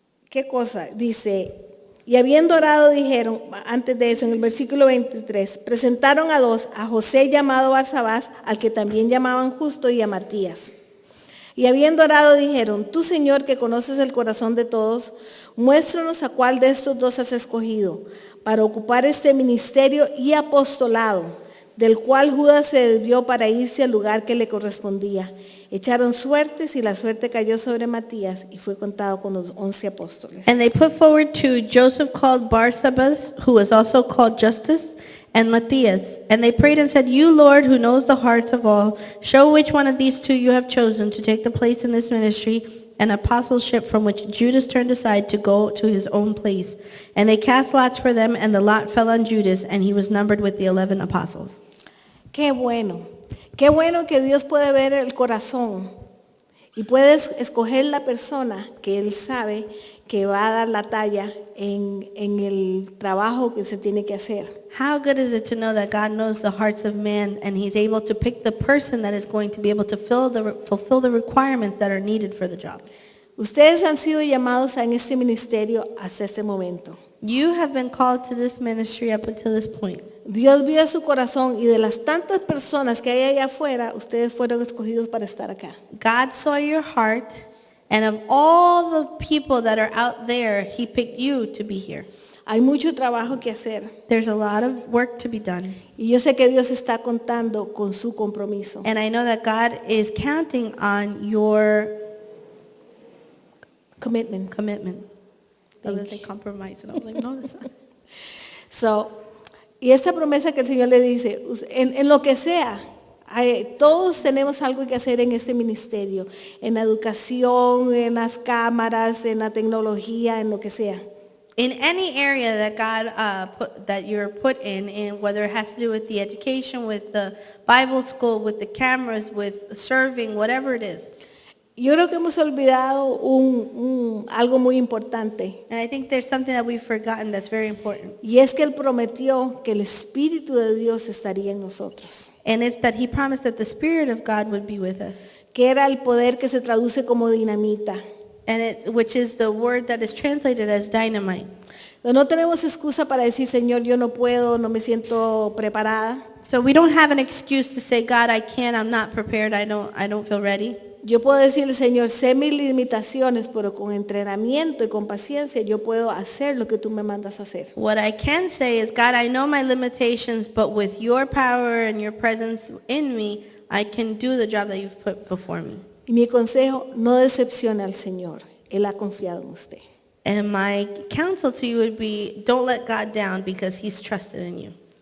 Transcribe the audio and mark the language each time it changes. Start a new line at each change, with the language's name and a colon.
Spanish: ¿Qué cosa? Dice, y habiendo orado dijeron, antes de eso, en el versículo 23, presentaron a dos, a José llamado Barsabás, al que también llamaban Justo, y a Matías. Y habiendo orado dijeron, tú Señor que conoces el corazón de todos, muéstranos a cuál de estos dos has escogido para ocupar este ministerio y apostolado, del cual Judas se desvió para irse al lugar que le correspondía. Echaron suertes y la suerte cayó sobre Matías y fue contado con los 11 apóstoles.
English: And they put forward 2, Joseph called Barsabas, who was also called Justus, and Matthias. And they prayed and said, you, Lord, who knows the hearts of all, show which one of these 2 you have chosen to take the place in this ministry and apostleship from which Judas turned aside to go to his own place. And they cast lots for them, and the lot fell on Judas, and he was numbered with the 11 apostles.
Spanish: Qué bueno que Dios puede ver el corazón y puede escoger la persona que Él sabe que va a dar la talla en el trabajo que se tiene que hacer.
English: How good is it to know that God knows the hearts of man, and he's able to pick the person that is going to be able to fulfill the requirements that are needed for the job.
Spanish: Ustedes han sido llamados en este ministerio hasta este momento.
English: You have been called to this ministry up until this point.
Spanish: Dios vio su corazón y de las tantas personas que hay allá afuera, ustedes fueron escogidos para estar acá.
English: God saw your heart, and of all the people that are out there, he picked you to be here.
Spanish: Hay mucho trabajo que hacer
English: There's a lot of work to be done.
Spanish: y yo sé que Dios está contando con su compromiso.
English: And I know that God is counting on your Commitment. commitment. I was going to say compromise, and I was like, no, that's not.
Spanish: So, y esa promesa que el Señor le dice, en lo que sea, todos tenemos algo que hacer en este ministerio, en la educación, en las cámaras, en la tecnología, en lo que sea.
English: In any area that God that you're put in, whether it has to do with the education, with the Bible school, with the cameras, with serving, whatever it is.
Spanish: Yo creo que hemos olvidado algo muy importante,
English: And I think there's something that we've forgotten that's very important.
Spanish: y es que Él prometió que el Espíritu de Dios estaría en nosotros,
English: And it's that he promised that the Spirit of God would be with us.
Spanish: que era el poder que se traduce como dinamita.
English: And which is the word that is translated as dynamite.
Spanish: No tenemos excusa para decir, Señor, yo no puedo, no me siento preparada.
English: So we don't have an excuse to say, God, I can't, I'm not prepared, I don't feel ready.
Spanish: Yo puedo decirle, Señor, sé mis limitaciones, pero con entrenamiento y con paciencia yo puedo hacer lo que tú me mandas a hacer.
English: What I can say is, God, I know my limitations, but with your power and your presence in me, I can do the job that you've put before me.
Spanish: Y mi consejo, no decepcione al Señor. Él ha confiado en usted.
English: And my counsel to you would be, don't let God down because he's trusted in you.